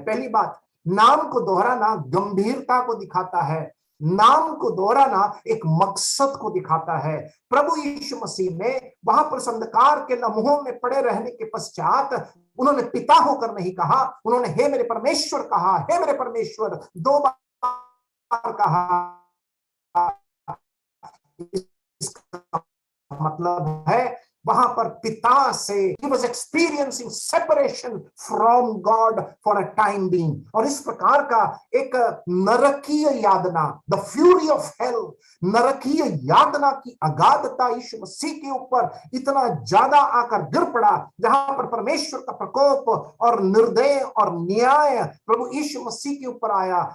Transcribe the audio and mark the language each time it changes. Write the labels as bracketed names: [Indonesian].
[Hindi] पहली बात, नाम को दोहराना गंभीरता को दिखाता है, नाम को दोहराना एक मकसद को दिखाता है। प्रभु यीशु मसीह ने वहां पर अंधकार के लम्हों में पड़े रहने के पश्चात उन्होंने पिता होकर नहीं कहा, उन्होंने हे मेरे परमेश्वर कहा, हे मेरे परमेश्वर 2 बार कहा। इसका मतलब है वहां पर पिता से [English] he was experiencing separation from God for a time being। [Hindi] और इस प्रकार का एक नरकीय यातना, [English] the fury of hell, [Hindi] नरकीय यातना की अगाधता यीशु मसीह के ऊपर इतना ज्यादा आकर गिर पड़ा, जहां पर परमेश्वर का प्रकोप और निर्दय और न्याय प्रभु यीशु मसीह के ऊपर आया।